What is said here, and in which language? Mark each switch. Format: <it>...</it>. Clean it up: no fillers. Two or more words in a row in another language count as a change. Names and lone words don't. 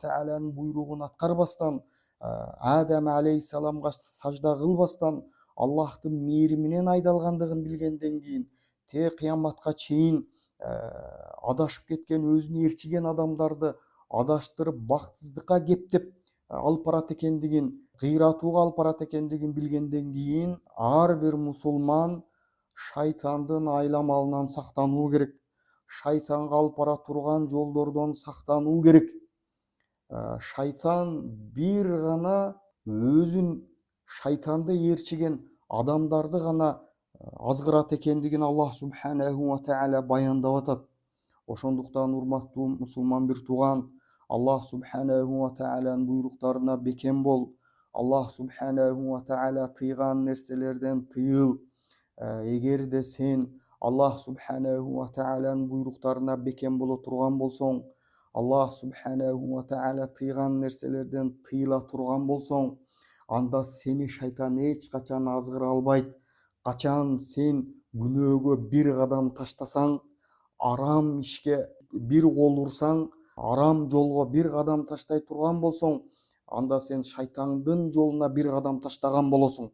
<ky>таалянын буйругун аткарбастан, Адам алейхиссаламга сажда кылбастан Аллахтын мээриминен айдалгандыгын билгенден кийин, те кыяматка чейин адашып кеткен, өзүн ээрчиген адамдарды адаштырып бактсыздыкка кептеп алып барат экендигин, кыйратууга алып барат экендигин билгенден кийин, ар бир мусулман шайтандын айламалынан сактануу керек. Шайтанга алып бара турган жолдордон сактануу керек. Шайтан бир гана өзүн шайтанды ээрчиген адамдарды гана азгырат экендигин Аллах</ky> <ar>سبحانه وتعالى</ar> <ky>баяндап атат. Ошондуктан урматтуу мусулман бир тууган, Аллах</ky> <ar>سبحانه وتعالىнын</ar> <ky>буйруктарына бекем бол. Аллах</ky> <ar>سبحانه وتعالى</ar> <ky>тыйган нерселерден тыйыл. Эгерде сен Аллах</ky> <ar>سبحانه وتعالىнын</ar> <ky>буйруктарына бекем боло турган болсоң, Аллах</ky> <ar>سبحانه وتعالى</ar> <ky>тыйган нерселерден тыйыла турган болсоң, анда сени шайтан эч качан азгыра албайт. Качан сен күнөөгө бир кадам таштасаң, арам ишке бир кол урсаң, арам жолго бир кадам таштай турган болсоң, анда сен шайтандын жолуна бир кадам таштаган болосуң.</ky>